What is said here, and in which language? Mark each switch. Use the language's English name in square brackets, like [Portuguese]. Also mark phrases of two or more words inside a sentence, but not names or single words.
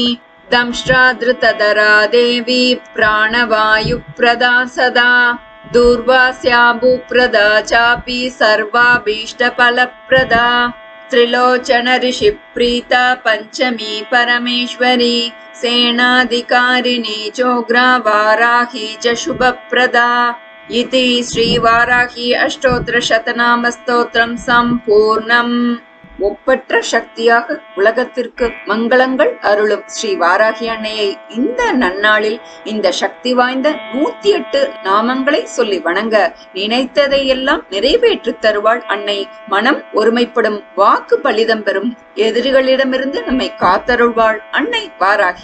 [Sanskrit] दंष्ट्राधृतधरा देवी प्राणवायुप्रदा सदा दूर्वास्या भूप्रदा चापि सर्वाभीष्टफलप्रदा त्रिलोचन ऋषिप्रीता पञ्चमी परमेश्वरी सेनाधिकारिणी चोग्रा वाराही च शुभप्रदा इति श्रीवाराही अष्टोत्तरशतनामस्तोत्रं सम्पूर्णम्. [Tamil] ஒப்பற்ற சக்தியாக உலகத்திற்கு மங்களங்கள் அருளும் ஸ்ரீ வாராகி அன்னையை இந்த நன்னாளில் இந்த சக்தி வாய்ந்த 108 நாமங்களை சொல்லி வணங்க நினைத்ததை எல்லாம் நிறைவேற்றி தருவாள் அன்னை. மனம் ஒருமைப்படும், வாக்கு பலிதம் பெறும், எதிரிகளிடமிருந்து நம்மை காத்தருள்வாள் அன்னை வாராகி.